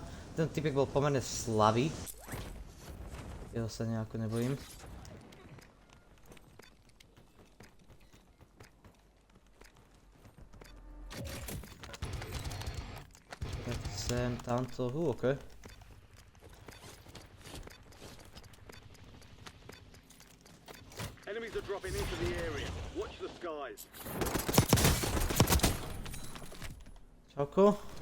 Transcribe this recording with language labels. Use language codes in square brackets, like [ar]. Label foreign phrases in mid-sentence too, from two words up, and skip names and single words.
[sk] Ten typek bol pomerne slabý. Jeho sa nejako nebojím. Tak sem, tamto, okej. [en] Enemies are dropping into the area. Watch the skies. [sk] Čauko.